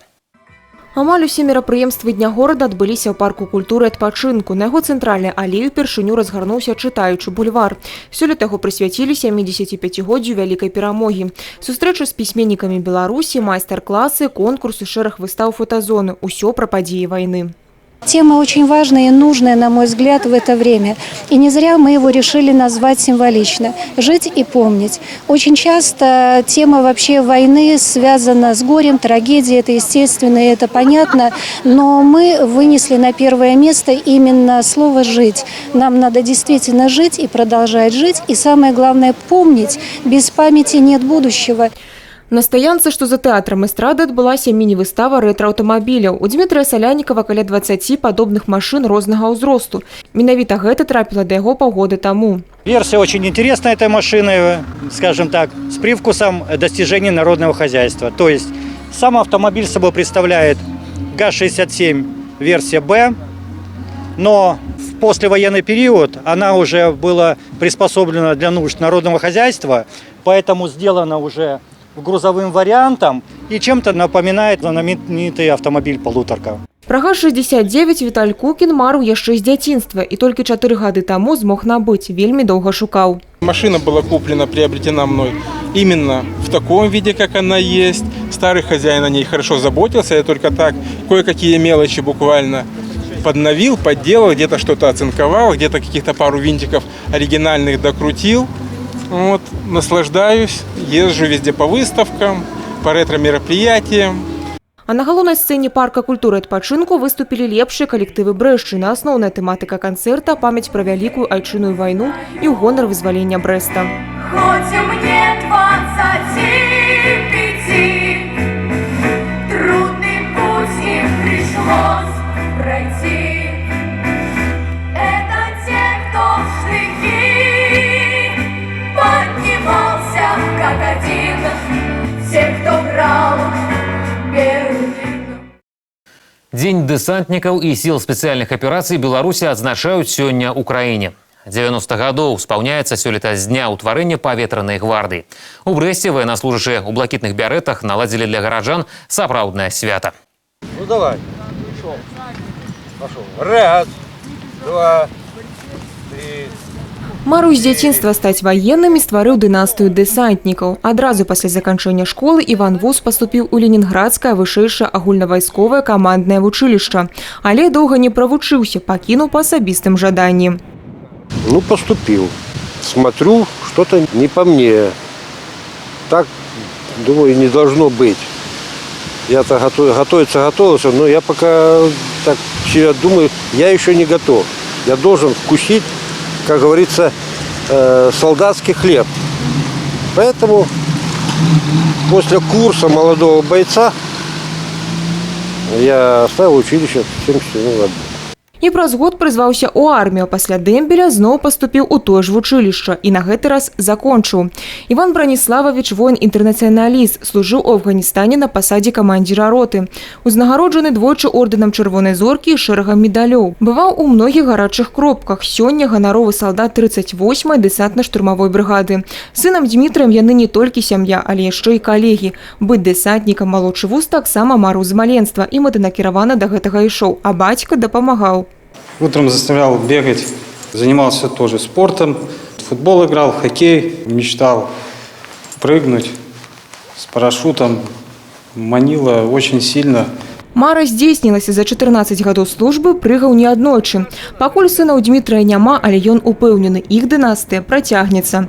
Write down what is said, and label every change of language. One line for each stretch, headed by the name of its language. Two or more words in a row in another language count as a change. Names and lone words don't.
Belarusian: Амаль усе мерапрыемствы Дня горада адбыліся ў парку культуры і адпачынку. На яго цэнтральнай алеі упершыню разгарнуўся чытаючы бульвар. Сёлета яго прысвяцілі 75-годдзю вялікай перамогі. Сустрэчы з пісьменнікамі Беларусі, майстар-класы, конкурсы, шэраг выстаў, фотазоны – усё пра падзеі вайны.
Russian: Тема очень важная и нужная, на мой взгляд, в это время. И не зря мы его решили назвать символично – «Жить и помнить». Очень часто тема вообще войны связана с горем, трагедией, это естественно, и это понятно. Но мы вынесли на первое место именно слово «жить». Нам надо действительно жить и продолжать жить. И самое главное – помнить. Без памяти нет будущего.
Belarusian: На стаянцы, што за тэатрам эстрады, адбылася міні-выстава рэтра-аўтамабіляў. У Дмітрыя Салянікава каля 20 падобных машын рознага ўзросту. Менавіта гэта трапіла да яго паўгода таму.
Russian: Версия очень интересная этой машины, скажем так, с привкусом достижений народного хозяйства. То есть сам автомобиль собой представляет ГАЗ-67 версия «Б», но в послевоенный период она уже была приспособлена для нужд народного хозяйства, поэтому сделана уже грузовым вариантом и чем-то напоминает знаменитый автомобиль «Полуторка».
Belarusian: Про ГАЗ-69 Віталь Кукін марыў яшчэ з дзяцінства і толькі 4 гады таму змог набыць, вельмі доўга шукаў.
Russian: Машина была куплена, приобретена мной именно в таком виде, как она есть. Старый хозяин о ней хорошо заботился, я только так кое-какие мелочи буквально подновил, подделал, где-то что-то оцинковал, где-то каких-то пару винтиков оригинальных докрутил. Вот, наслаждаюсь, езжу везде по выставкам, по ретро-мероприятиям.
Belarusian: А на галоўнай сцэне парка культуры адпачынку выступілі лепшыя калектывы Брэшчыны. Асноўная тэматыка канцэрта – памяць пра вялікую айчынную вайну і ў гонар вызвалення Брэста.
Russian: Хоть мне 25, трудный путь им пришлось пройти. Это те, кто в штыки поднимался как один, все, кто брал Берлин.
Belarusian: Дзень дэсантнікаў і сіл спецыяльных аперацый Беларусі адзначаюць сёння ў краіне. 90 гадоў спаўняецца сёлета з дня ўтварэння паветранай гвардыі. У Брэсце военнослужащие ў блакітных бяретах наладзілі для гараджан сапраўднае свята.
Russian: Ну давай. Пошел. Раз, два, три.
Belarusian: Марыў з дзяцінства стаць ваенным і стварыў дынастыю дэсантнікаў. Адразу пасля заканчэння школы Іван Вус паступіў у Ленінградскае вышэйшае агульнавайсковае каманднае вучылішча. Але доўга не правучыўся, пакінуў па асабістым жаданні.
Russian: Ну, поступил. Смотрю, что-то не по мне. Так, думаю, не должно быть. Я-то готовился, но я пока так себя думаю, я еще не готов. Я должен вкусить, как говорится, солдатский хлеб. Поэтому после курса молодого бойца я оставил училище в 77 году.
Belarusian: І праз год прызваўся ў армію, пасля дэмбеля зноў паступіў у тое ж вучылішча і на гэты раз закончыў. Іван Браніславович воін-інтэрнацыяналіст, служыў у Афганістане на пасадзе камандзіра роты. Узнагароджаны двойчы ордэнам Чырвонай зоркі і шэрагам медалёў. Бываў у многіх гарачых кропках. Сёння ганаровы салдат 38-й дэсантна-штурмавой брыгады. Сынам Дмітрыем яны не толькі сям'я, але яшчэ і калегі. Быць дэсантнікам малодшы Вус таксама марыў з маленства і мэтанакіравана да гэтага ішоў, а бацька дапамагаў.
Russian: Утром заставлял бегать, занимался тоже спортом, в футбол играл, в хоккей, мечтал прыгнуть с парашютом, манило очень сильно.
Belarusian: Мара здзейснілася. За 14 гадоў службы прыгаў не аднойчы. Пакуль сынаў Дмітрыя няма, але ён упэўнены, іх дынастыя працягнецца.